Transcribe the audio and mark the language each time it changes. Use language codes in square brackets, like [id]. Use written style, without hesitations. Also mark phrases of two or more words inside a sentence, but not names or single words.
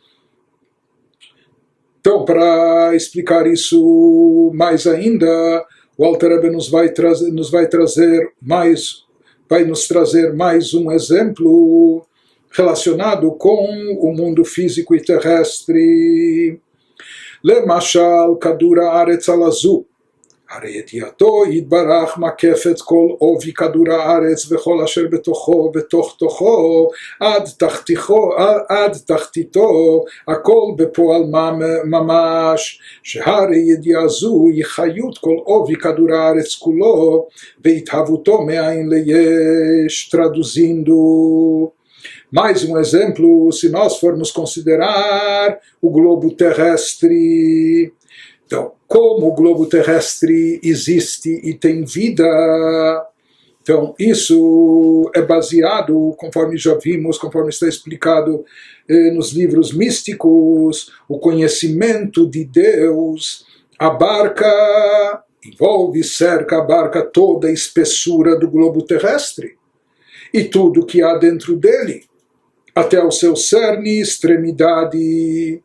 [pt] Então, para explicar isso mais ainda, o Alter Rebbe nos vai nos trazer mais um exemplo relacionado com o mundo físico e terrestre. [he] למשל כדור הארץ הלזה. הרי ידיעתו יתברך מקפת כל עובי כדור הארץ וכל אשר בתוכו בתוך תוכו עד תחתיתו הכל בפועל ממש שהרי ידיעה זו היא חיות כל עובי כדור הארץ כולו והתהוותו מאין ליש. [pt] Traduzindo, mais um exemplo, se nós formos considerar o globo terrestre. Então, como o globo terrestre existe e tem vida, então isso é baseado, conforme já vimos, conforme está explicado nos livros místicos, o conhecimento de Deus abarca, envolve, cerca, abarca toda a espessura do globo terrestre e tudo que há dentro dele, até o seu cerne, extremidade.